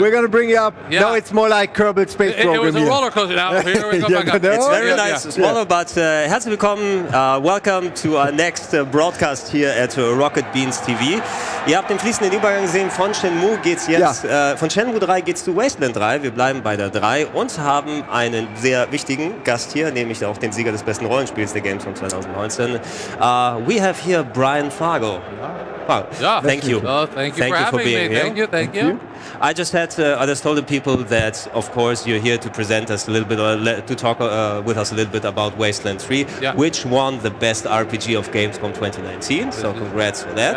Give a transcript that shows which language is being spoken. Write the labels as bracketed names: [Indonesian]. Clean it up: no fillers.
[English] We're going to bring you up. Yeah. No, it's more like Kerbal Space Program. It was a roller coaster. Now, here we go back up. It's very nice to swallow, but [German] herzlich willkommen, [English] welcome to our next broadcast here at Rocket Beans TV. [German] Ihr habt den fließenden Übergang gesehen, von Shenmue geht's jetzt, von Shenmue 3 geht's zu Wasteland 3. Wir bleiben bei der 3 und haben einen sehr wichtigen Gast hier, nämlich auch den Sieger des besten Rollenspiels der gamescom 2019. [English] We have here Brian Fago. Wow. Yeah. Thank you. Thank you for being here. Thank you. I just told the people that, of course, you're here to present us a little bit, to talk with us a little bit about Wasteland 3, which won the best RPG of Gamescom 2019. So congrats for that.